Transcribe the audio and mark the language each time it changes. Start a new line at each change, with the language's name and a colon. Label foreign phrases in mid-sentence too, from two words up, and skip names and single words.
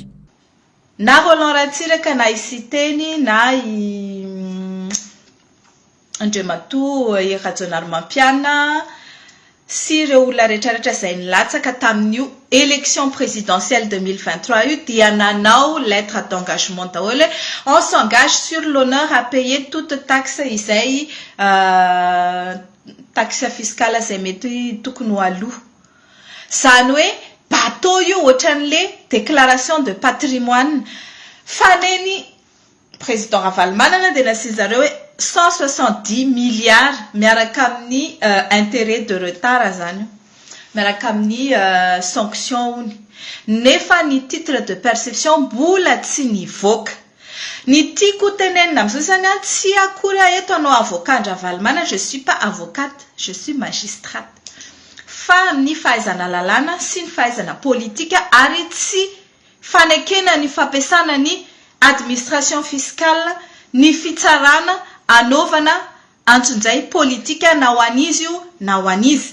Malagasy: Na Roland Ratsiraka na Isiteny na Andriamatoa Rajaonary Mampiana sy ireo olona rehetrarehetra izay nilatsaka tamin'io
French: élection présidentielle
Malagasy: 2023 io dia nanao
French: lettre d'engagement
Malagasy: daholo.
French: On s'engage sur l'honneur à payer toute taxe
Malagasy: izay taxe fiscale izay mety tokony ho aloha. Zany hoe bateau io ohatran'le
French: déclaration de patrimoine
Malagasy: faneny président Ravalomanana dia nasiany zareo hoe 170 milliards miaraka amin'ny
French: intérêt de retard
Malagasy: zany, miaraka amin'ny sanction ony. Nefa ny
French: titre de perception
Malagasy: mbola tsy nivoaka. Ny tiako tenenina amin'izao zany tsy akory eto anao avocat Ravalomanana,
French: je suis pas avocate, je suis magistrate.
Malagasy: Fa ny fahaizana lalàna sy ny fahaizana politika ary tsy fanekena ny fampiasana ny
French: administration fiscale,
Malagasy: ny fitsarana anaovana antsunjay politika na ho an'izy io na ho an'izy.